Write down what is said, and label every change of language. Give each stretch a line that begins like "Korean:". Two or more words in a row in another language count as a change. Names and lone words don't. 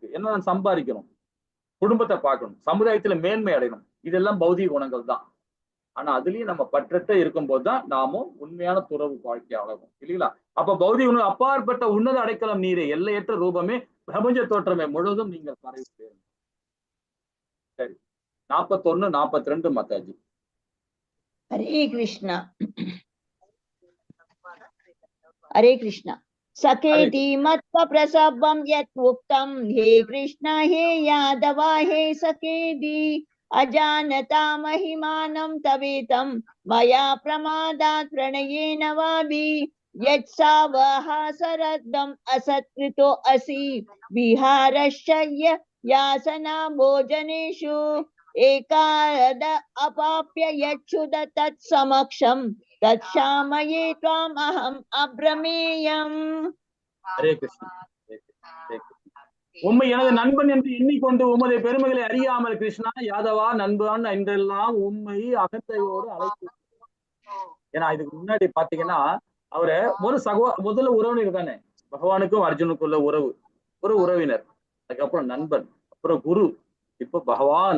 Tamil: என்ன, சம்பாதிக்கணும், குடும்பத்தை பார்க்கணும், சமுதாயத்துல மேன்மை அடையணும், இதெல்லாம் பௌதிக குணங்கள் தான். ஆனா அதுலயும் நம்ம பற்றற்ற இருக்கும் போதுதான் நாமும் உண்மையான துறவு வாழ்க்கை ஆகும், இல்லைங்களா? அப்ப பௌதிக குணம் அப்பாற்பட்ட உன்னத அடைக்கலம் நீரே, எல்லையற்ற ரூபமே, பிரபஞ்ச தோற்றமே முழுவதும் நீங்கள் பரவி. சரி, 41, 42 மாதாஜி.
Sanskrit: हरे कृष्णा हरे कृष्णा सखेति मत्व प्रसवं यत् उक्तं हे कृष्ण हे यादव हे सखेति अजानता महिमानं तवेतं मया प्रमादात् प्रणयेन वापि यत्सावहासरद्धम् असत्कृतो असि विहारश्च यासना भोजनेषु एकाद अपाप्य यच्छुद तत्समक्षं तत्क्षामये त्वाम् अहम् अब्रमेयम्.
Tamil: ஹரே கிருஷ்ணா. உம்மை எனது நண்பன் என்று எண்ணிக்கொண்டு உமது பெருமைகளை அறியாமல் கிருஷ்ணா யாதவா நண்பன் என்றெல்லாம் உண்மை அகந்தையோடு அழைத்து. ஏன்னா இதுக்கு முன்னாடி பாத்தீங்கன்னா அவரை முதல்ல உறவினர் தானே, பகவானுக்கும் அர்ஜுனுக்குள்ள உறவு, ஒரு உறவினர், அதுக்கப்புறம் நண்பன், அப்புறம் குரு, இப்ப பகவான்.